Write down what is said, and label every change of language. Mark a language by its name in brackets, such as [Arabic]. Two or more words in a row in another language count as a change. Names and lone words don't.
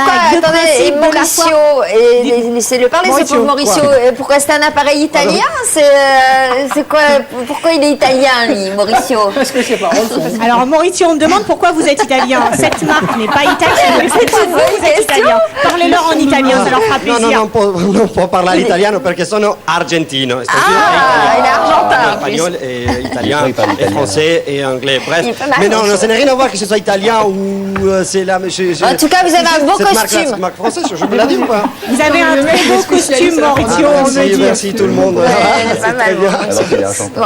[French] Attendez, Maurizio, laissez-le parler, c'est pour Maurizio. Pourquoi c'est un appareil italien? C'est quoi? Pourquoi il est italien, lui, Maurizio? Parce que c'est pas Alors Maurizio, on me demande pourquoi vous êtes italien. Cette marque n'est pas italienne. C'est pas vous êtes italien. Parlez-leur en italien, ça leur fera plaisir. [Italian] Non, parla l'italiano perché sono argentino. [French] Il est argentin. Espagnol et italien, et français et anglais. Bref. Mais non, ça n'a rien à voir que ce soit italien ou c'est là. En tout cas, vous avez un beau costume. C'est marque française, je vous l'ai dit ou pas? Vous avez un très beau costume, Maurizio. Merci tout le monde. C'est très bien.